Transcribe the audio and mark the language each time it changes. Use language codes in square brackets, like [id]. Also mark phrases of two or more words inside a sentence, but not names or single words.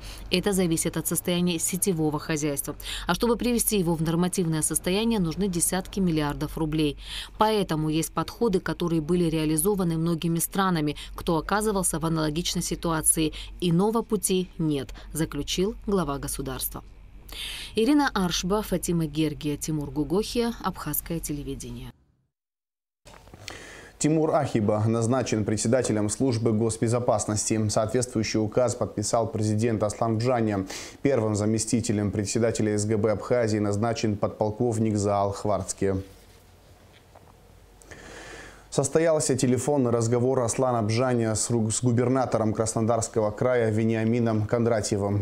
[ru] Это зависит от состояния сетевого хозяйства. А чтобы привести его в нормативное состояние, нужны десятки миллиардов рублей. Поэтому есть подходы, которые были реализованы многими странами, кто оказывался в аналогичной ситуации. Иного пути нет, заключил глава государства. Ирина Аршба, Фатима Гергия, Тимур Гугохия, Абхазское телевидение. Тимур Ахиба назначен председателем службы госбезопасности. Соответствующий указ подписал президент Аслан Бжани. Первым заместителем председателя СГБ Абхазии назначен подполковник Заал Хварцки. Состоялся телефонный разговор Аслана Бжани с губернатором Краснодарского края Вениамином Кондратьевым.